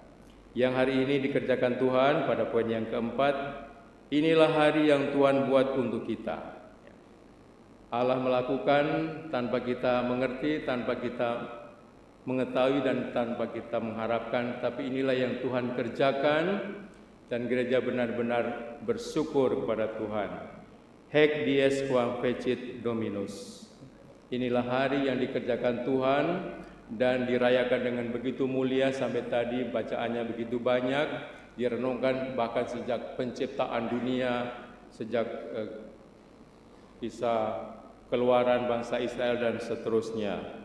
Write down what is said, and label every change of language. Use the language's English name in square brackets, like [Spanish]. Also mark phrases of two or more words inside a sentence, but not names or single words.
[Indonesian] Yang hari ini dikerjakan Tuhan pada poin yang keempat, inilah hari yang Tuhan buat untuk kita. Allah melakukan tanpa kita mengerti, tanpa kita mengetahui dan tanpa kita mengharapkan, tapi inilah yang Tuhan kerjakan dan gereja benar-benar bersyukur kepada Tuhan. [Latin] Haec dies quam fecit Dominus. [Indonesian] Inilah hari yang dikerjakan Tuhan dan dirayakan dengan begitu mulia. Sampai tadi bacaannya begitu banyak, direnungkan bahkan sejak penciptaan dunia, sejak kisah keluaran bangsa Israel dan seterusnya.